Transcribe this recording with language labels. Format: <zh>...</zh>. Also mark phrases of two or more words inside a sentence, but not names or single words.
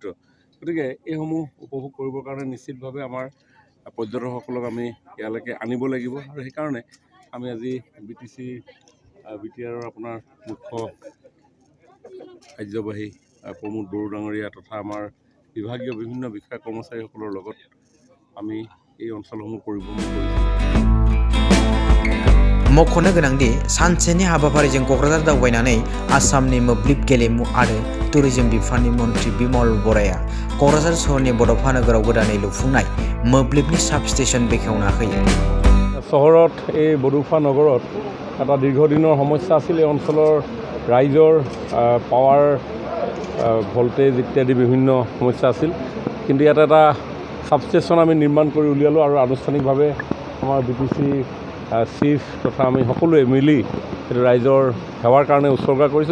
<as>গতিকে এইসমূহ উপভোগ কৰিবৰ কাৰণে নিশ্চিতভাৱে আমাৰ পৰ্যটকসকলক আমি ইয়ালৈকে আনিব লাগিব আৰু সেইকাৰণে আমি আজি BTRৰ আপোনাৰ মুখ্য কাৰ্যবাহী প্ৰমোদ বড়ো ডাঙৰীয়া তথা আমাৰ বিভাগীয় বিভিন্ন বিষয়া কৰ্মচাৰীসকলৰ লগত আমি এই অঞ্চলসমূহ পৰিভ্ৰমণ কৰিছোঁ।</as> <brx>मख'नो गोनांदि सानसेनि हाबाफारिजों क'क्राझार दावबायनानै आसामनि मोब्लिब गेलेमु आरो टुरिजम बिफाननि मन्त्रि बिमल बराया क'क्राझार सहरनि बड'फा नोगोराव गोदानै लुफुंनाय मोब्लिबनि साबस्टेशन बेखेवना होयो।</brx> <as>চহৰত এই বডোফা নগৰত এটা দীৰ্ঘদিনৰ সমস্যা আছিল। এই অঞ্চলৰ ৰাইজৰ</as> <en>power voltage</en> <as>ইত্যাদি বিভিন্ন সমস্যা আছিল, কিন্তু ইয়াত এটা ছাবষ্টেশ্যন আমি নিৰ্মাণ কৰি উলিয়ালোঁ আৰু আনুষ্ঠানিকভাৱে আমাৰ BTC চিফ তথা আমি সকলোৱে মিলি এইটো ৰাইজৰ সেৱাৰ কাৰণে উৎসৰ্গা কৰিছোঁ।</as>